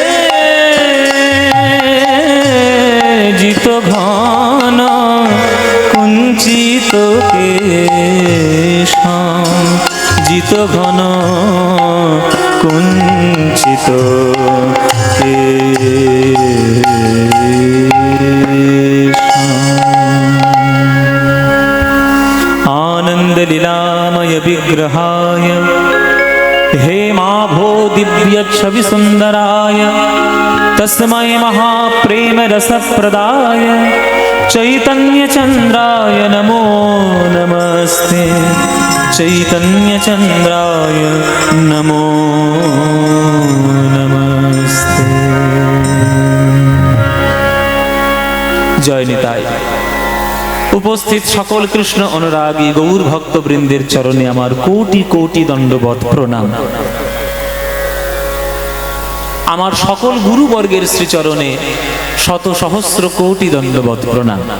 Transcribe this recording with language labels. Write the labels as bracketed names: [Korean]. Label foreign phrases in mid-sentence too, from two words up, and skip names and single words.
[Sanskrit] জিত ঘন কুঞ্চিত কেশম জিত ঘন কুঞ্চিত কেশম आनंद लीलामय विग्रहाय हेमाभो दिव्य छवि सुंदराय तस्मै महाप्रेम रसप्रदाय चैतन्य चंद्राय नमो नमस्ते चैतन्य चंद्राय नमो नमस्ते जय निताई [Bangla] উপস্থিত সকল কৃষ্ণ অনুরাগী গৌর ভক্তবৃন্দের চরণে আমার কোটি কোটি দণ্ডবত প্রণাম। আমার সকল গুরুবর্গের শ্রীচরণে শত সহস্র কোটি দণ্ডবত প্রণাম।